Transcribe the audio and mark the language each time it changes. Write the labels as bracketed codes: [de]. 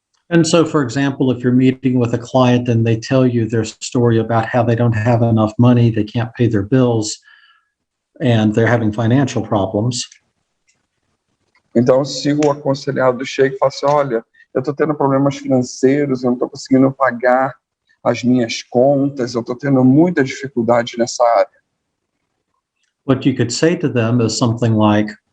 [en] And so, for example, if you're meeting with a client and they tell you their story about how they don't have enough money, they can't pay their bills, and they're having financial problems. [pt] Então, se o aconselhado chega e fala assim, olha, eu estou tendo problemas financeiros, eu não estou conseguindo pagar as minhas contas, eu estou tendo muita dificuldade nessa área. [en] What you could say to them is something like,